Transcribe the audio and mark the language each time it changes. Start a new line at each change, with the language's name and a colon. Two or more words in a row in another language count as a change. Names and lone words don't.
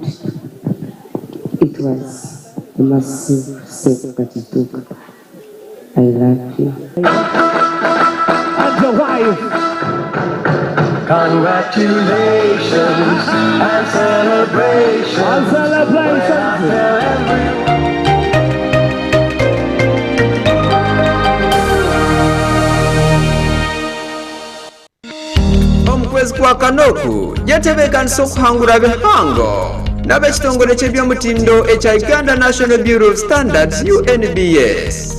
English: It was a massive step that you took. I love you. And your wife. Congratulations and celebrations. And celebrations.
Nyankole: Omukwezi kwa Kanoku yetebekanisa okuhangula bihango n'ab'ekitongole ky'ebyomutindo ekya Uganda National Bureau of Standards UNBS.